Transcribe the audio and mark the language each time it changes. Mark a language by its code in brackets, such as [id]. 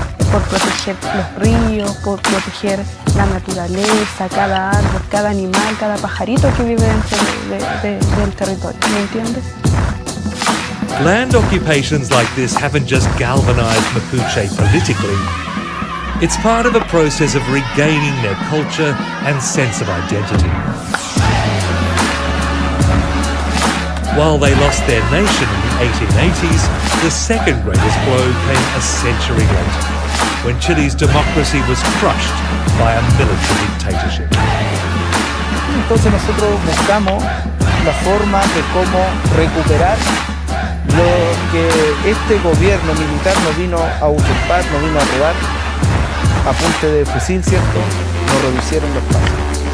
[es] Por proteger los ríos, por proteger la naturaleza, cada árbol, cada animal, cada pajarito que vive dentro del territorio, ¿me entiendes? [en] Land occupations like this haven't just galvanized Mapuche politically. It's part of a process of regaining their culture and sense of identity. While they lost their nation in the 1880s, the second greatest blow came a century later, when Chile's democracy was crushed by a military dictatorship. [es] Entonces nosotros buscamos la forma de cómo recuperar lo que este gobierno militar nos vino a usurpar, nos vino a robar a punta de fusil, ¿cierto? Nos reducieron los pasos.